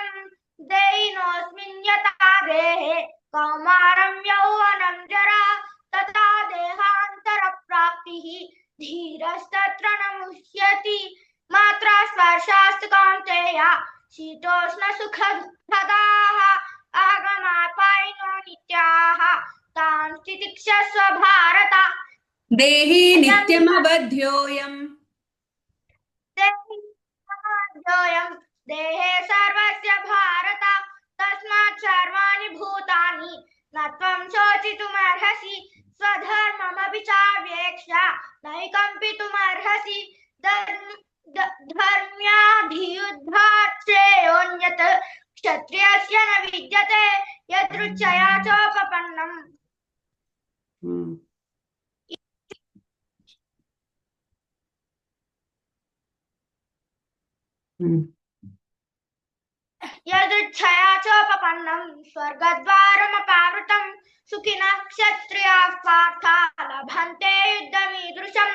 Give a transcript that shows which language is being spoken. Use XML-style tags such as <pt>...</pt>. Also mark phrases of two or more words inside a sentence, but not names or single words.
<sa>దేహినోऽస్మిన్ యథా దేహే కౌమారం యౌవనం జరా తథా దేహాంతర ప్రాప్తిః ధీరస్తత్ర న ముహ్యతి. మాత్రా స్పర్శాస్తు కౌంతేయ శీతోష్ణ సుఖ దుఃఖదాః ఆగమాపాయినో నిత్యాః తాన్ తితిక్షస్వ భారత. దేహి నిత్యమబధ్యోయం. దేహే సర్వస్య భారత తస్మాత్ సర్వాణి భూతాని నత్వం శోచితుమర్హసి. స్వధర్మమపి చావేక్ష్య నైకంపితుమర్హసి. ధర్మ్యాధియుద్ధాత్ శ్రేయోన్యత్ క్షత్రియస్య న విద్యతే యదృచ్ఛయా చోపపన్నం. యదృచ్ఛయా చోపపన్నం స్వర్గద్వారమపావృతం సుఖినః క్షత్రియాః పార్థ లభంతే యుద్ధమీదృశం.</sa>